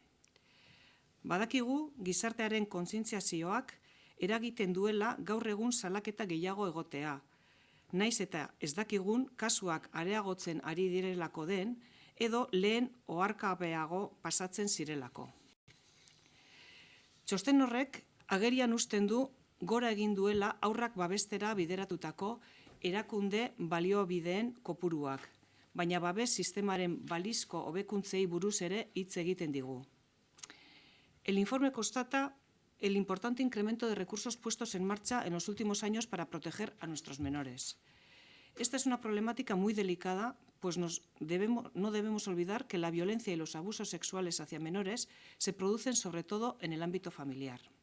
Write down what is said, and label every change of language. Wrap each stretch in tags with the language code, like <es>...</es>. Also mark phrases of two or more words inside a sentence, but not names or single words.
<eu>Badakigu gizartearen kontzientziazioak eragiten duela gaur egun salaketa gehiago egotea, naiz eta ez dakigun kasuak areagotzen ari direlako den, edo lehen oharkabeago pasatzen zirelako. Txosten horrek agerian uzten du gora egin duela haurrak babestera bideratutako erakunde baliobideen kopuruak, baina babes sistemaren balizko hobekuntzei buruz ere hitz egiten digu.</eu> <es>El informe constata el importante incremento de recursos puestos en marcha en los últimos años para proteger a nuestros menores. Esta es una problemática muy delicada, pues no debemos olvidar que la violencia y los abusos sexuales hacia menores se producen sobre todo en el ámbito familiar.</es>